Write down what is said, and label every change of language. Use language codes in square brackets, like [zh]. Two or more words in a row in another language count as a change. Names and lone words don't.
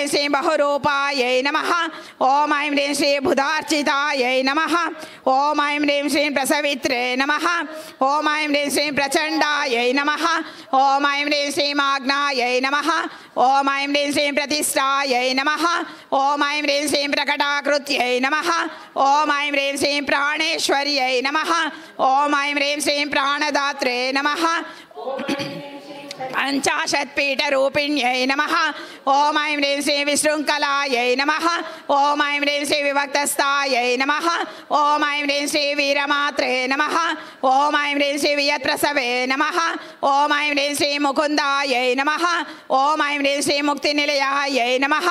[sa] శ్రీ బహురూపాయై నమః ఓం ఐం హ్రీం శ్రీ బుధార్చితాయై నమః ఓం ఐం హ్రీం శ్రీ ప్రసవిత్రే నమః ఓం ఐం హ్రీం శ్రీ ప్రచండాయై నమః ఓం ఐం హ్రీం శ్రీ మాగ్నాయై నమః ఓం ఐం హ్రీం శ్రీ ప్రతిష్టాయై నమః ఓం ఐం హ్రీం శ్రీ ప్రకటాకృత్యై నమః ఓం ఐం హ్రీం శ్రీ ప్రాణేశ్వర్యై నమః ఓం ఐం హ్రీం శ్రీ ప్రాణదాత్రే నమః पंचाशत्पीठरूपिण्यै नमः। ॐ ऐं ह्रीं श्री विशृङ्खलायै नमः। ॐ ऐं ह्रीं श्री विभक्तस्थायै नमः। ॐ ऐं ह्रीं श्री वीरमात्रे नमः। ॐ ऐं ह्रीं श्री वियत्प्रसवे नमः। ॐ ऐं ह्रीं श्री मुकुन्दायै नमः। ॐ ऐं ह्रीं श्री मुक्तिनिलयायै नमः।